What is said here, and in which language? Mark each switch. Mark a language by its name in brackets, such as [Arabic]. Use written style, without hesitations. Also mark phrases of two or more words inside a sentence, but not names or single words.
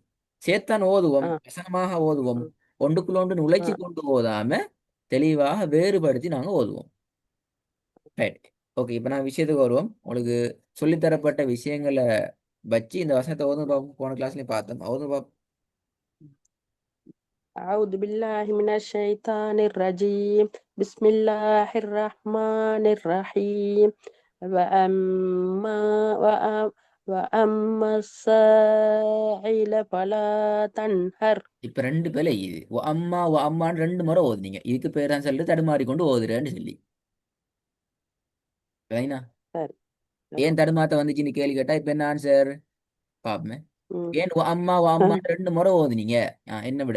[Tamil] சேத்தான் ஓதுவோம், ஆ வசனமாக ஓதுவோம், ம் ஒன்றுக்குள்ள ஒன்று ஆ நுழைச்சி கொண்டு ஓதாம தெளிவாக வேறுபடுத்தி நாங்க ஓதுவோம். [English] Right. Okay. [Tamil] இப்ப நான் விஷயத்துக்கு வருவோம். உங்களுக்கு சொல்லித்தரப்பட்ட விஷயங்களை வச்சு இந்த வசனத்தை ஓதும் பார்ப்போம். போன கிளாஸ்லயும் பார்த்தோம், ஓதும் பார்ப்போம். [Arabic] أعوذ بالله من الشيطان الرجيم بسم الله الرحمن الرحيم وأما وأ- وأما السائل فلا تنهر [Tamil] இப்ப ரெண்டு பேர்ல இது அம்மா அம்மான்னு ரெண்டு முறை ஓதுனீங்க, இதுக்கு பேர் தான் சொல்லிட்டு தடுமாறி கொண்டு ஓதுறேன்னு சொல்லி. ரைனா? சரி ஏன் தடுமாத்த வந்துச்சுன்னு கேள்வி கேட்டா இப்ப என்ன ஆன்சர் பாப்போமே. ம். ஏன் அம்மா அம்மா ரெண்டு முறை ஓதுனீங்க? என்ன விட